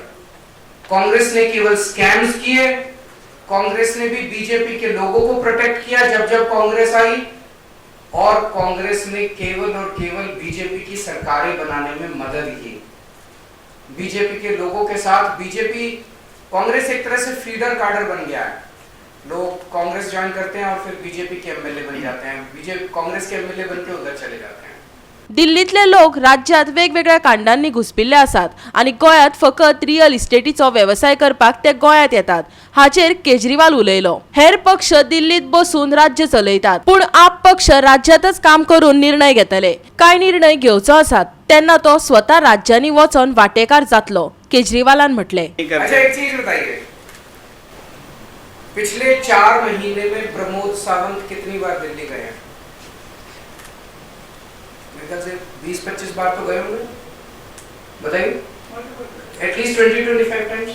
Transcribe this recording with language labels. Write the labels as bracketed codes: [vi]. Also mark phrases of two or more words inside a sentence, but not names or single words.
[hi] कांग्रेस ने केवल स्कैम्स किए। कांग्रेस ने भी बीजेपी के लोगों को प्रोटेक्ट किया जब कांग्रेस आई, और कांग्रेस ने केवल और केवल बीजेपी की सरकारें बनाने में मदद की। बीजेपी के लोगों के साथ कांग्रेस एक तरह से [en] feeder cadre [hi] बन गया है। लोग कांग्रेस ज्वाइन करते हैं और फिर बीजेपी के एमएलए बन जाते हैं, कांग्रेस के एमएलए बन के उधर चले जाते हैं। [kok] दिल्लीतले लोक राज्यात वेगवेगळ्या कांडांनी घुसपिल्ले आसात आणि गोंयांत फकत रियल इस्टेटीचो व्यवसाय करपाक ते गोंयांत येतात, हाचेर केजरीवाल उलयलो। हेर पक्ष दिल्लीत बसून राज्य चलयतात, पण आप पक्ष राज्यातच काम करून निर्णय घेतले। काय निर्णय घेवचो आसात तेन्ना तो स्वतः राज्यांनी वचून वांटेकार जातलो, केजरीवालान म्हटले। [hi] अच्छा, एक चीज बताइए, पिछले 4 महीने में प्रमोद सावंत कितनी बार दिल्ली गए हैं? मेरे ख्याल से 20-25 बार तो गए होंगे, बताइए। [en] at least 20-25 times.